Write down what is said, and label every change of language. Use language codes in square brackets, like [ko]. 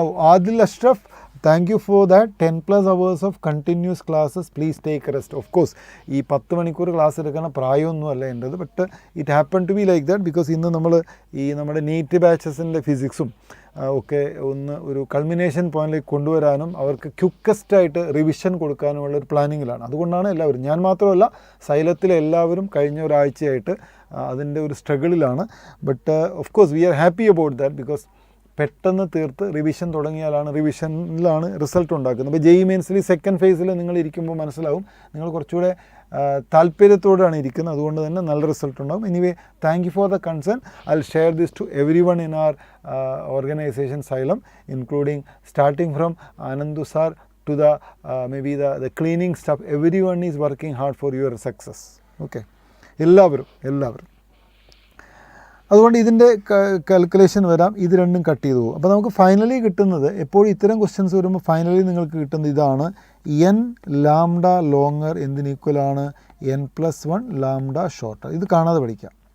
[en] Adil Ashraf, thank you for that. 10+ hours of continuous classes. Please take a rest. [ml] Of course, ഈ 10 മണിക്കൂർ class എടുക്കുന്ന പ്രായമൊന്നുമല്ല എൻ്റെത്. [en] but it happen to be like that [ml] because ഇന്ന് നമ്മൾ നമ്മുടെ NEET ബാച്ചസിൻ്റെ ഫിസിക്സും ഒക്കെ ഒരു കൾമിനേഷൻ പോയിന്റിലേക്ക് കൊണ്ടുവരാനും അവർക്ക് ക്വിക്കസ്റ്റായിട്ട് റിവിഷൻ കൊടുക്കാനുമുള്ള ഒരു പ്ലാനിങ്ങിലാണ്. അതുകൊണ്ടാണ് എല്ലാവരും, ഞാൻ മാത്രമല്ല സൈലത്തിലെ എല്ലാവരും കഴിഞ്ഞ ഒരാഴ്ചയായിട്ട് അതിൻ്റെ ഒരു സ്ട്രഗിളിലാണ്. [en] but of course we are happy about that [ml] because പെട്ടെന്ന് തീർത്ത് റിവിഷൻ തുടങ്ങിയാലാണ് റിവിഷനിലാണ് റിസൾട്ട് ഉണ്ടാക്കുന്നത്. അപ്പോൾ JEE മെയിൻസിൽ സെക്കൻഡ് ഫേസിൽ നിങ്ങൾ ഇരിക്കുമ്പോൾ മനസ്സിലാവും നിങ്ങൾ കുറച്ചുകൂടെ താല്പര്യത്തോടെയാണ് ഇരിക്കുന്നത്. അതുകൊണ്ട് തന്നെ നല്ല റിസൾട്ട് ഉണ്ടാകും. [en] Anyway, thank you for the concern. I will share this to everyone in our organization Xylem, including starting from Anandu sir to the maybe the cleaning staff. Everyone is working hard for your success. [ml] Okay, എല്ലാവരും. അതുകൊണ്ട് ഇതിൻ്റെ calculation വരാം, ഇത് രണ്ടും cut ചെയ്തു പോകും. അപ്പോൾ നമുക്ക് ഫൈനലി കിട്ടുന്നത്, എപ്പോഴും ഇത്തരം ക്വസ്റ്റ്യൻസ് വരുമ്പോൾ ഫൈനലി നിങ്ങൾക്ക് കിട്ടുന്നത് ഇതാണ്: n ലാംഡ ലോങ്ങർ എന്തിന് ഈക്വലാണ്? n+1 lambda shorter. ഇത് കാണാതെ പഠിക്കാം.